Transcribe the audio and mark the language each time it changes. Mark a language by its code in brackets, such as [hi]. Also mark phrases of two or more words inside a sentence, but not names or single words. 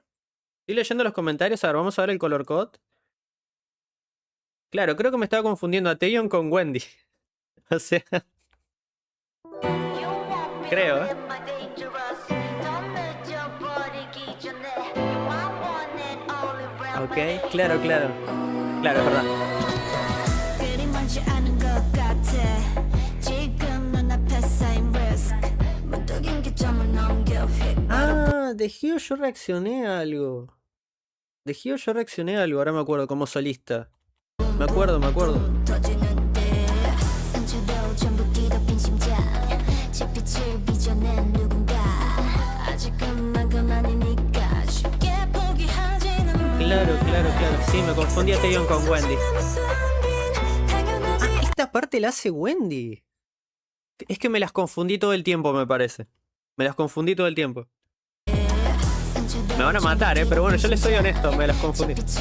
[es] Estoy leyendo los comentarios. A ver, vamos a ver el [en] color code. [es] Claro, creo que me estaba confundiendo a Taeyeon con Wendy. O sea, creo. Ok, claro, claro. Claro, es verdad. [ko] 그리 먼지 않은 것 같아. 지금 눈앞에 쌓인 risk. 문득 인기점을 넘겨 휙. [es] Ah, de Hyo yo reaccioné a algo. De Hyo yo reaccioné a algo, ahora me acuerdo, como solista. Me acuerdo. [ko] 터지는데 상처로 전부 뒤덮인 심장. 잿빛을 빚어낸 누군가. 아직은 난 그만이니까 쉽게 포기하지는 마. [es] Claro. Sí, me confundí a Taeyeon con Wendy. Ah, esta parte la hace Wendy. Es que me las confundí todo el tiempo, me parece. Me las confundí todo el tiempo. Me van a matar, pero bueno, yo les soy honesto, me las confundí.